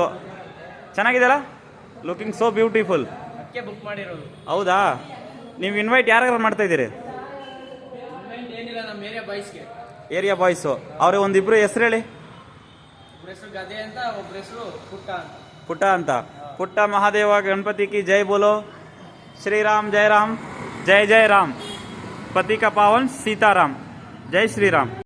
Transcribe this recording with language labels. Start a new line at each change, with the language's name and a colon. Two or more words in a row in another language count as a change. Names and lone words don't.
Kannada: ಚೆನ್ನಾಗಿದೆಯಲ್ಲ?
English: looking so beautiful.
Kannada: ಅದಕ್ಕೆ ಬುಕ್ ಮಾಡಿರೋದು. ಹೌದಾ? ನೀವು ಇನ್ವೈಟ್ ಯಾರ್ಯಾರು ಮಾಡ್ತಾ ಇದ್ದೀರಿ? ಏನಿಲ್ಲ, ನಮ್ಮ
English: area boysಗೆ. area boys.
Kannada: ಅವ್ರಿಗೆ ಒಂದಿಬ್ರು ಹೆಸರು ಹೇಳಿ. ಒಬ್ಬರ ಹೆಸರು ಗದೆ ಅಂತ, ಒಬ್ಬರ ಹೆಸರು ಪುಟ್ಟ ಅಂತ. ಪುಟ್ಟ ಅಂತ.
Hindi: ಪುಟ್ಟ ಮಹಾದೇವ ಗಣಪತಿ की जय बोलो। श्री राम जय राम, जय जय राम। पति का पावन सीताराम। जय श्री राम।